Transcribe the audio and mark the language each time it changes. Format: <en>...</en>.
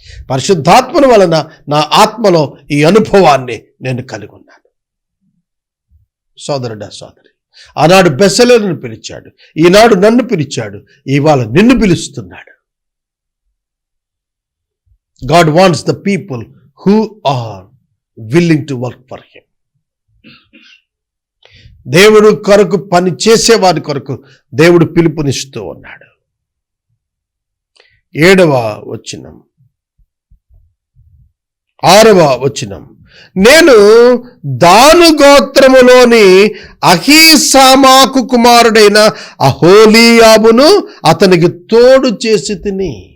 <te>పరిశుద్ధాత్మను వలన నా ఆత్మలో ఈ అనుభవాన్ని నేను కలిగి ఉన్నాను. సోదరుడా, సోదరి, ఆనాడు బెసలేలును పిలిచాడు, ఈనాడు నన్ను పిలిచాడు, ఇవాళ నిన్ను పిలుస్తున్నాడు.</te> <en>God wants the people who are willing to work for him.</en> <te>దేవుడు కొరకు పని చేసేవారి కొరకు దేవుడు పిలుపునిస్తూ ఉన్నాడు. 7వ వచనం, 6వ వచనం, నేను దాను గోత్రములోని అహీసామాకు కుమారుడైన అహోలీయాబును అతనికి తోడు చేసి తిని.</te>